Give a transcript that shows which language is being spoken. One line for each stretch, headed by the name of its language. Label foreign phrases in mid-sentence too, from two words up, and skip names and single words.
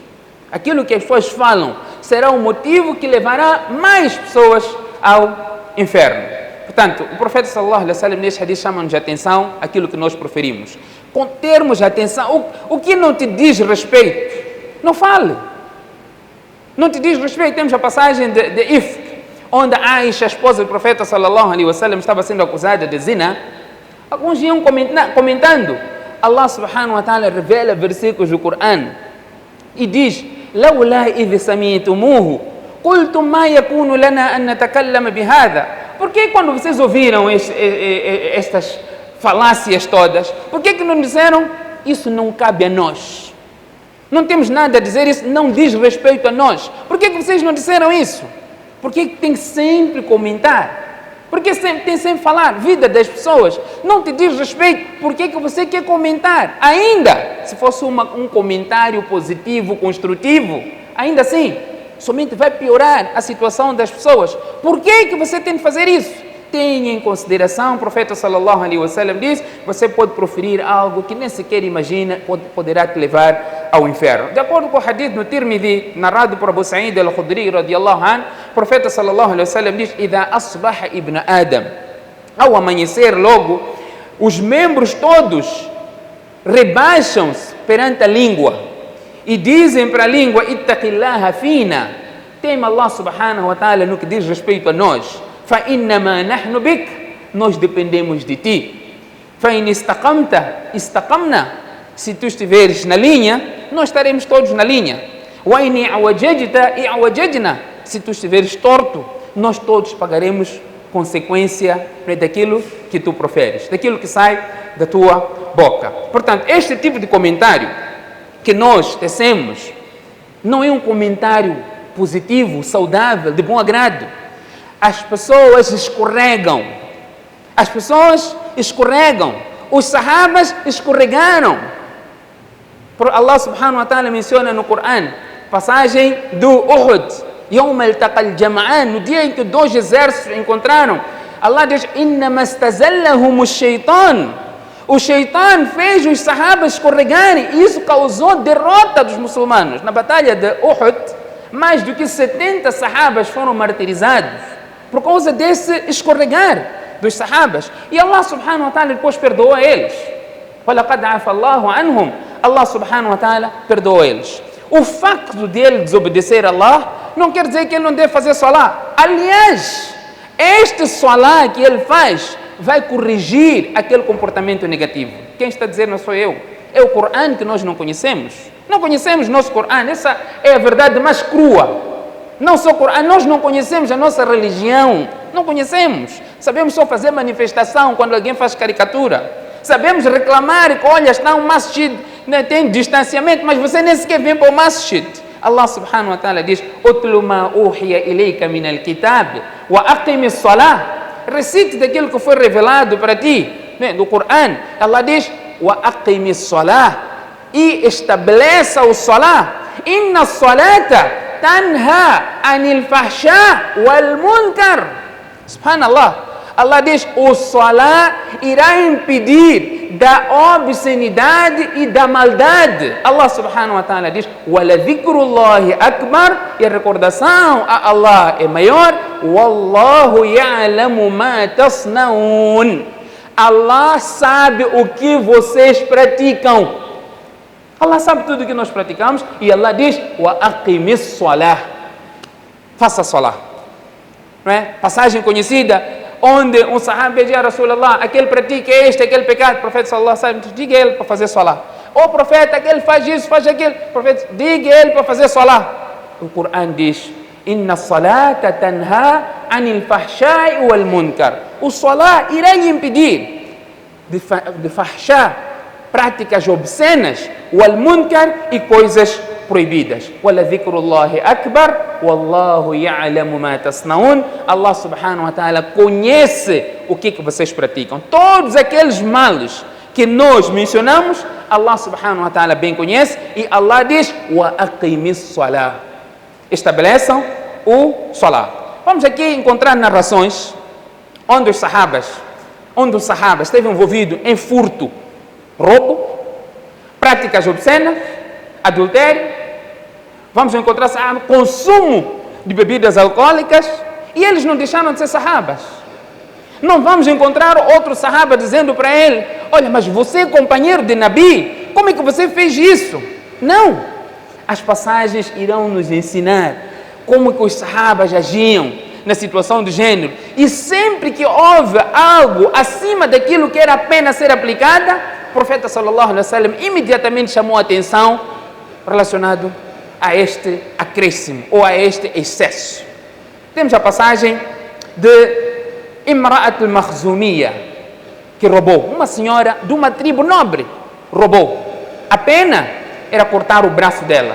Portuguese: Aquilo que as pessoas falam será o motivo que levará mais pessoas ao inferno. Portanto, o profeta
Arabic: صلى الله عليه وسلم
Portuguese: neste hadith chama-nos a atenção aquilo que nós proferimos. Com termos atenção, o que não te diz respeito, não fale. Não te diz respeito. Temos a passagem de Ifk, onde Aisha, a esposa do profeta
Arabic: صلى الله عليه وسلم,
Portuguese: estava sendo acusada de zina. Alguns iam comentando. Allah
Arabic: سبحانه وتعالى
Portuguese: revela versículos do Coran e diz,
Arabic: لولا إذ سمعتموه قلتم ما يكون لنا أن نتكلم بهذا.
Portuguese: Por que quando vocês ouviram estas falácias todas, por que não disseram, isso não cabe a nós, não temos nada a dizer, isso não diz respeito a nós? Por que vocês não disseram isso? Por que tem sempre comentar? Por que tem sempre falar vida das pessoas? Não te diz respeito, por que você quer comentar? Ainda, se fosse um comentário positivo, construtivo, ainda assim, somente vai piorar a situação das pessoas. Por que você tem de fazer isso? tenha em consideração, o profeta
Arabic: صلى الله عليه وسلم
Portuguese: diz, você pode proferir algo que nem sequer imagina, poderá te levar ao inferno. De acordo com o hadith no Tirmidhi, narrado por Abu Sa'id al-Khudri
Arabic: رضي الله عنه,
Portuguese: o profeta
Arabic: صلى الله عليه وسلم
Portuguese: diz,
Arabic: "إذا أصبح ابن آدم",
Portuguese: ao amanhecer logo, os membros todos rebaixam-se perante a língua e dizem para a língua,
Arabic: "اتق الله فينا",
Portuguese: tema Allah
Arabic: سبحانه وتعالى
Portuguese: no que diz respeito a nós.
Arabic: فَإِنَّمَا نَحْنُ بِكَ,
Portuguese: nós dependemos de ti.
Arabic: فَإِنِ اسْتَقَمْتَ اسْتَقَمْنَا,
Portuguese: se tu estiveres na linha, nós estaremos todos na linha.
Arabic: وَإِنِ اعْوَجَجْتَ اعْوَجَجْنَا,
Portuguese: se tu estiveres torto, nós todos pagaremos consequência daquilo que tu proferes, daquilo que sai da tua boca. Portanto, este tipo de comentário que nós tecemos não é um comentário positivo, saudável, de bom agrado. As pessoas escorregam. As pessoas escorregam. Os sahabas escorregaram. Allah
Arabic: سبحانه وتعالى
Portuguese: menciona no Corão, passagem do Uhud,
Arabic: يوم التقى الجمعان,
Portuguese: no dia em que dois exércitos encontraram. Allah diz,
Arabic: "إنما استزلهم الشيطان".
Portuguese: O shaitan fez os sahabas escorregarem e isso causou derrota dos muçulmanos. Na batalha de Uhud, mais do que 70 sahabas foram martirizados por causa desse escorregar dos sahabas. E Allah
Arabic: سبحانه وتعالى
Portuguese: depois perdoou eles.
Arabic: وَلَقَدْ عَفَى اللَّهُ عَنْهُمْ,
Portuguese: Allah
Arabic: سبحانه وتعالى
Portuguese: perdoou eles. O facto de ele desobedecer a Allah não quer dizer que ele não deve fazer salá. Aliás, este salá que ele faz vai corrigir aquele comportamento negativo. Quem está a dizer não sou eu. É o Corão que nós não conhecemos. Não conhecemos nosso Corão. Essa é a verdade mais crua. Não só o Corão, nós não conhecemos a nossa religião. Não conhecemos. Sabemos só fazer manifestação quando alguém faz caricatura. Sabemos reclamar que, olha, está um masjid, né, tem distanciamento, mas você nem sequer vem para o masjid.
Arabic: الله سبحانه وتعالى diz, "اتل ما أوحي إليك من الكتاب وأقم الصلاة".
Portuguese: Recite daquilo que foi revelado para ti, né, do Corão. Allah diz,
Arabic: "وأقم الصلاة",
Portuguese: e estabeleça o salah.
Arabic: "إن الصلاة تنهى عن الفحشاء والمنكر".
Portuguese: Subhanallah. Allah diz, o salah irá impedir da obscenidade e da maldade. Allah
Arabic: سبحانه وتعالى
Portuguese: diz,
Arabic: "ولذكر الله أكبر",
Portuguese: e a recordação a Allah é maior.
Arabic: "والله يعلم ما تصنعون",
Portuguese: Allah sabe o que vocês praticam. Allah sabe tudo o que nós praticamos. E Allah diz,
Arabic: "وأقم الصلاة",
Portuguese: faça salah. Não é? Passagem conhecida, onde um sahaba pediu a Rasulullah, aquele pratica este, aquele pecado, o profeta
Arabic: صلى الله عليه وسلم,
Portuguese: diga ele para fazer salah. O profeta, aquele faz isso, faz aquilo, o profeta, diga ele para fazer salah. O Corão diz,
Arabic: "إن الصلاة تنهى عن الفحشاء والمنكر".
Portuguese: O salah irá impedir de fahsha, práticas obscenas,
Arabic: والمنكر,
Portuguese: e coisas proibidas.
Arabic: "ولذكر الله أكبر والله يعلم ما تصنعون".
Portuguese: Allah
Arabic: سبحانه وتعالى
Portuguese: conhece o que vocês praticam. Todos aqueles males que nós mencionamos, Allah
Arabic: سبحانه وتعالى
Portuguese: bem conhece, e Allah diz,
Arabic: "وأقم الصلاة",
Portuguese: estabeleçam o salah. Vamos aqui encontrar narrações onde o sahaba esteve envolvido em furto, roubo, práticas obscenas, adultério. Vamos encontrar consumo de bebidas alcoólicas, e eles não deixaram de ser sahabas. Não vamos encontrar outro sahaba dizendo para ele, "Olha, mas você é companheiro de Nabi, como é que você fez isso?" Não. As passagens irão nos ensinar como que os sahabas agiam na situação do gênero. E sempre que houve algo acima daquilo que era a pena ser aplicada, o profeta
Arabic: صلى الله عليه وسلم
Portuguese: imediatamente chamou a atenção relacionado a este acréscimo ou a este excesso. Temos a passagem de Imra'at al-Makhzumiyya, que roubou. Uma senhora de uma tribo nobre roubou. A pena era cortar o braço dela.